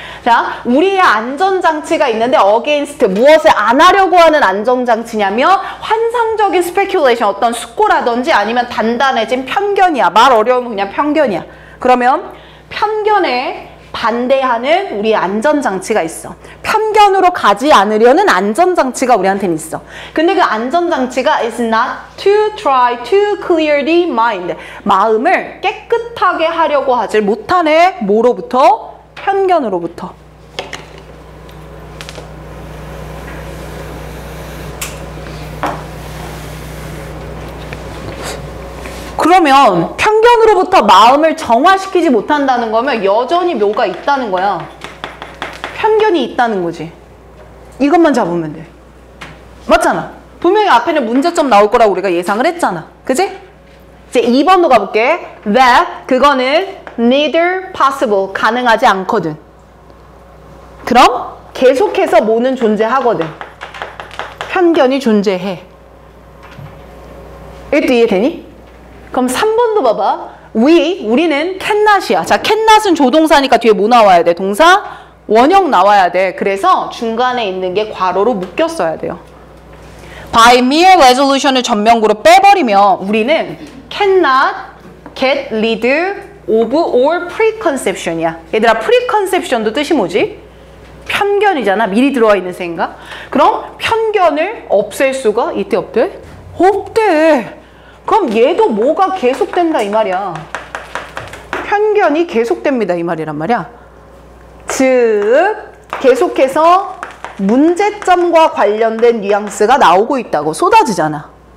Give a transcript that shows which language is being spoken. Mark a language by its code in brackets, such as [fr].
[ko] 자, 우리의 안전장치가 있는데 [en] against, [ko] 무엇을 안 하려고 하는 안전장치냐면 환상적인 speculation, 어떤 숙고라든지 아니면 단단해진 편견이야. 말 어려우면 그냥 편견이야. 그러면 편견에 반대하는 우리의 안전장치가 있어. 편견으로 가지 않으려는 안전장치가 우리한테는 있어. 근데 그 안전장치가 [en] is not to try to clear the mind. [ko] 마음을 깨끗하게 하려고 하질 못하네. 뭐로부터? 편견으로부터. 그러면 편견으로부터 마음을 정화시키지 못한다는 거면 여전히 묘가 있다는 거야. 편견이 있다는 거지. 이것만 잡으면 돼. 맞잖아. 분명히 앞에는 문제점 나올 거라고 우리가 예상을 했잖아. 그지? 이제 2번도 가볼게. That, 그거는 [en] neither possible, [ko] 가능하지 않거든. 그럼 계속해서 뭐는 존재하거든. 편견이 존재해. 이것도 이해되니? 그럼 3번도 봐봐. 우리는 cannot이야. 자, cannot은 조동사니까 뒤에 뭐 나와야 돼? 동사? 원형 나와야 돼. 그래서 중간에 있는 게 괄호로 묶였어야 돼요. [en] By mere resolution을 [ko] 전명구로 빼버리면 우리는 [en] cannot get rid of or preconception이야. [ko] 얘들아, preconception도 뜻이 뭐지? 편견이잖아. 미리 들어와 있는 생각. 그럼 편견을 없앨 수가 있대 없대? 없대. 그럼 얘도 뭐가 계속된다 이 말이야. 편견이 계속됩니다 이 말이란 말이야. 즉 계속해서 문제점과 관련된 뉘앙스가 나오고 있다고. 쏟아지잖아.